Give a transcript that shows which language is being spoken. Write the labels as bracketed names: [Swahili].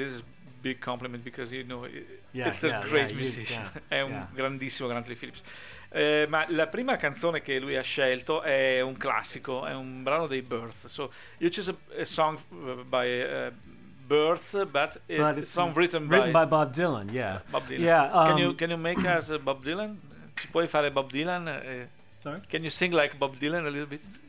[English] This is a big compliment because you know it's a great musician. [Italian] È un grandissimo Grant Lee Phillips. Ma la prima canzone che lui ha scelto è un classico, è un brano dei Birds. [English] So you chose a song by Birds, but it's a song written by Bob Dylan. Yeah. Bob Dylan. Yeah. Can you make us Bob Dylan? [Italian] Ci puoi fare Bob Dylan? [English] Sorry? Can you sing like Bob Dylan a little bit?